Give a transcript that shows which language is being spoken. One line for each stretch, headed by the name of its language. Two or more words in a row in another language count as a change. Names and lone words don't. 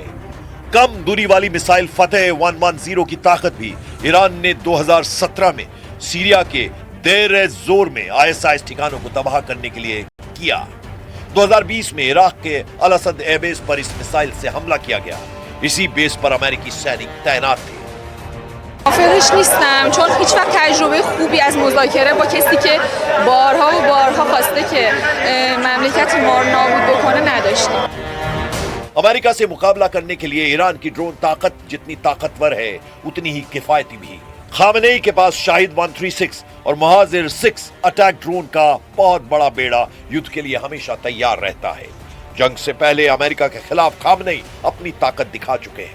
Hindi: कम दूरी वाली मिसाइल फतेह 110 की ताकत भी ईरान ने 2017 में सीरिया के देर ए जोर में आईएसआईएस ठिकानों को तबाह करने के लिए किया। 2020 में इराक के अल असद एयरबेस पर इस मिसाइल से हमला किया गया। इसी बेस पर अमेरिकी सैनिक तैनात थे।
Persian: موافقش نیستم چون هیچ وقت تجربه خوبی از مذاکره با کسی که بارها و بارها خواسته که مملکت ما رو نابود بکنه نداشتیم.
Hindi: अमेरिका से मुकाबला करने के लिए ईरान की ड्रोन ताकत जितनी ताकतवर है उतनी ही किफायती भी। खामनेई के पास शाहिद 136 और महाजिर 6
English: attack drone
Hindi: का बहुत बड़ा बेड़ा युद्ध के लिए हमेशा तैयार रहता है। जंग से पहले अमेरिका के खिलाफ खामनेई अपनी ताकत दिखा चुके हैं।